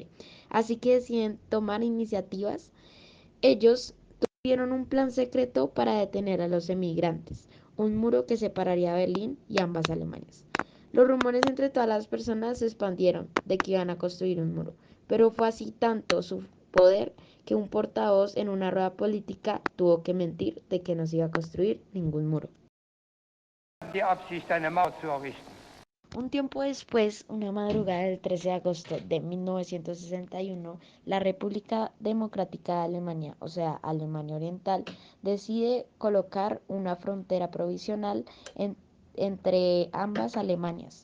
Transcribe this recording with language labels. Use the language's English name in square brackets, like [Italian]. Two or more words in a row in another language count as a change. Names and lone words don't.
[Spanish] Así que deciden tomar iniciativas. Ellos tuvieron un plan secreto para detener a los emigrantes, un muro que separaría Berlín y ambas Alemanias. Los rumores entre todas las personas se expandieron de que iban a construir un muro, pero fue así tanto su poder que un portavoz en una rueda política tuvo que mentir de que no se iba a construir ningún muro. [German] Die Absicht, eine Mauer zu errichten. [Spanish] Un tiempo después, una madrugada del 13 de agosto de 1961, la República Democrática de Alemania, o sea, Alemania Oriental, decide colocar una frontera provisional entre ambas Alemanias.